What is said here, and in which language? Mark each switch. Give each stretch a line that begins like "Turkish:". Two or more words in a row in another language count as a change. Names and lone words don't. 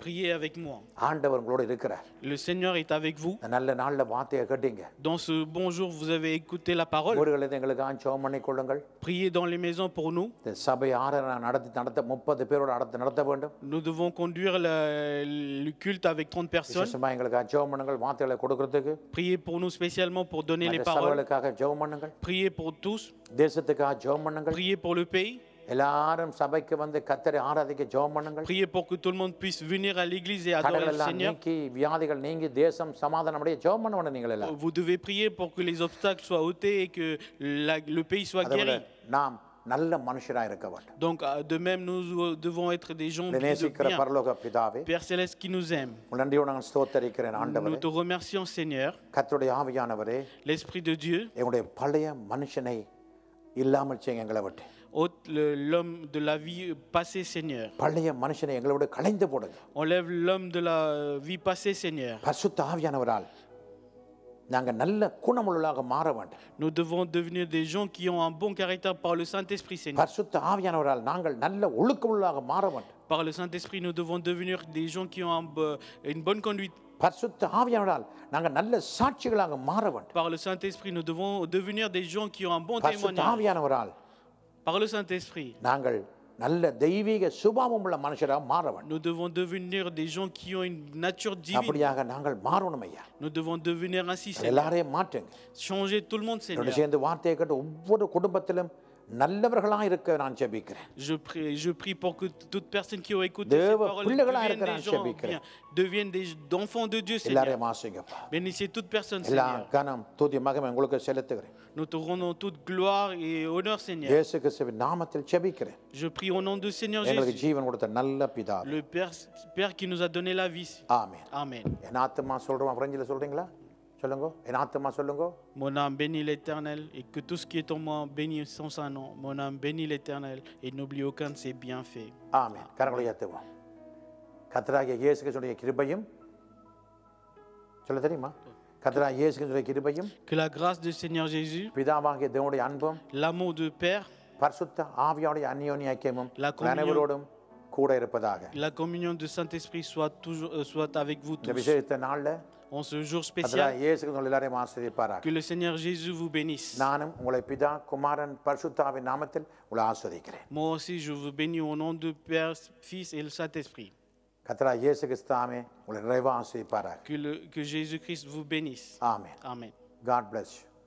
French: Priez avec moi.
Tamil: ஆண்டவர் உங்களோட இருக்கிறார்.
French: Le Seigneur est avec vous.
Tamil: இந்த நல்ல நாள்ல வார்த்தையை கேட்டீங்க.
French: Dans ce bon jour, vous avez écouté la parole.
Tamil: ஊர்களில் எங்களுக்காக ஜெபம் பண்ணி கொள்ளுங்கள்.
French: Priez dans les maisons pour nous.
Tamil: இந்த சபை ஆராதனை நடத்த 30 பேரோட நடத்த வேண்டும்.
French: Nous devons conduire le culte avec 30 personnes.
Tamil: விசேஷமா எங்களுக்காக ஜெபம் பண்ணுங்கள் வார்த்தைகளை கொடுக்கிறதுக்கு.
French: Priez pour nous spécialement pour donner les
Tamil: மற்ற
French: paroles.
Tamil: சபைகளுக்காக ஜெபம் பண்ணுங்கள்.
French: Priez pour tous.
Tamil: தேசத்துக்காக ஜெபம் பண்ணுங்கள்.
French: Priez pour le pays.
Tamil: எல்லாரும் சபைக்கு வந்து கர்த்தரை ஆராதிக்க ஜெபம் பண்ணுங்கள்.
French: Priez pour que tout le monde puisse venir à l'église et adorer
Tamil: தடைகள்
French: le
Tamil: எல்லாம்
French: Seigneur.
Tamil: நீக்கி வியாதிகள் நீங்கி தேசம் சமாதானமடைய ஜெபம் பண்ணணும் நீங்கள் எல்லாம்.
French: Vous devez prier pour que les obstacles soient ôtés et que le pays soit
Tamil: அதோட
French: guéri.
Tamil: நாம் நல்ல மனுஷரா இருக்க வேண்டும்.
French: Donc de même, nous devons être des gens de
Tamil: நேசிக்கிற
French: bien.
Tamil: பரலோக பிதாவே,
French: Père Céleste qui nous aime,
Tamil: நன்றியோடு நான் ஸ்தோத்தரிக்கிறேன்
French: nous
Tamil: ஆண்டவரே.
French: te remercions Seigneur.
Tamil: கர்த்தருடைய ஆவியானவரே,
French: L'Esprit de Dieu
Tamil: எங்களுடைய பழைய மனுஷனை இல்லாமல் செய்யுங்க எங்களை விட்டு.
French: ôte l'homme de la vie passée Seigneur.
Tamil: பழைய மனுஷனை எங்களோட களைந்து போடுங்க.
French: Enlève l'homme de la vie passée Seigneur.
Tamil: பரிசுத்த ஆவியானவரால் நாங்கள் நல்ல குணமுள்ளவர்களாக மாற வேண்டும்.
French: Nous devons devenir des gens qui ont un bon caractère par le Saint-Esprit Seigneur.
Tamil: பரிசுத்த ஆவியானவரால் நாங்கள் நல்ல ஒழுக்கமுள்ளவர்களாக மாற வேண்டும்.
French: Par le Saint-Esprit, nous devons devenir des gens qui ont une bonne conduite.
Tamil: பரிசுத்த ஆவியானவரால் நாங்கள் நல்ல சாட்சிகளாக மாற வேண்டும்.
French: Par le Saint-Esprit, nous devons devenir des gens qui ont un bon
Tamil: பரிசுத்த
French: témoignage.
Tamil: ஆவியானவரால்
French: par le Saint-Esprit.
Tamil: நாங்கள் நல்ல தெய்வீக சுபாவம் உள்ள மனுஷராக மாற வேண்டும்.
French: Nous devons devenir des gens qui ont une nature divine.
Tamil: அப்படியாக நாங்கள் மாறணும் ஐயா.
French: Nous devons devenir ainsi, Seigneur.
Tamil: எல்லாரையும் மாற்றுங்க.
French: Changer tout le monde,
Tamil: என்னோட
French: Seigneur.
Tamil: சேர்ந்து வார்த்தையை கேட்டு ஒவ்வொரு குடும்பத்திலும் நல்லவர்களாக இருக்க நான் ஜெபிக்கிறேன்.
French: Je prie pour que toute personne qui a écouté ces
Tamil: தேவ
French: paroles
Tamil: பிள்ளைகளா
French: deviennent
Tamil: இருக்கிற
French: des
Tamil: நான்
French: gens
Tamil: ஜெபிக்கிறேன்.
French: bien, deviennent des enfants de Dieu, Seigneur.
Tamil: எல்லாரையும் ஆசீர்வதிங்கப்பா.
French: Bénissez toute personne,
Tamil: எல்லா
French: Seigneur.
Tamil: கனம் துதி மகிமை உங்களுக்கு செலுத்துகிறேன்.
French: Nous te rendons toute gloire et honneur, Seigneur.
Tamil: இயேசு கிறிஸ்துவின் நாமத்தில் ஜெபிக்கிறேன்.
French: Je prie au nom du Seigneur
Tamil: எங்களுக்கு
French: Jésus,
Tamil: ஜீவன் கொடுத்த நல்ல பிதா.
French: le Père qui nous a donné la vie.
Tamil: ஆமென்.
French: Amen.
Tamil: என் ஆத்துமா சொல்றோம் பிரெஞ்சில் சொல்றீங்களா? சொல்லுங்க. என் ஆத்துமா சொல்லுங்க.
French: Mon âme bénit l'Éternel et que tout ce qui est en moi bénisse son saint nom. Mon âme bénit l'Éternel et n'oublie aucun de ses bienfaits.
Tamil: ஆமென். கரங்களை ஏத்துவோம். கர்த்தராகிய இயேசு கிறிஸ்துவின் கிருபையும் சொல்ல தெரியுமா? கர்த்தராகிய இயேசு கிறிஸ்துவின் கிருபையும்
French: Que la grâce du Seigneur Jésus,
Tamil: பிதாவாகிய தேவனுடைய அன்பும்
French: l'amour du Père,
Tamil: பரிசுத்த ஆவியானுடைய அந்யோன்ய ஐக்கியமும்
French: La communion.
Tamil: அனைவரோடும் கூட இருப்பதாக.
French: la communion du Saint-Esprit soit avec vous
Tamil: இந்த
French: tous.
Tamil: விசேஷத்த நாள்ல
French: En ce jour
Tamil: கர்த்தராகிய
French: spécial,
Tamil: இயேசு கிறிஸ்து எல்லாரையும் ஆசீர்வதிப்பாராக.
French: que le Seigneur Jésus vous bénisse.
Tamil: நானும் உங்களை பிதா குமாரன் பரிசுத்தாவின் நாமத்தில் உங்களை ஆசீர்வதிக்கிறேன்.
French: Moi aussi, je vous bénis au nom du Père, Fils et le Saint-Esprit.
Tamil: கர்த்தராகிய இயேசு கிறிஸ்துவே உங்களை நிறைவாக ஆசீர்வதிப்பாராக.
French: Que Jésus-Christ vous bénisse.
Tamil: ஆமென்.
French: Amen.
English: God bless you.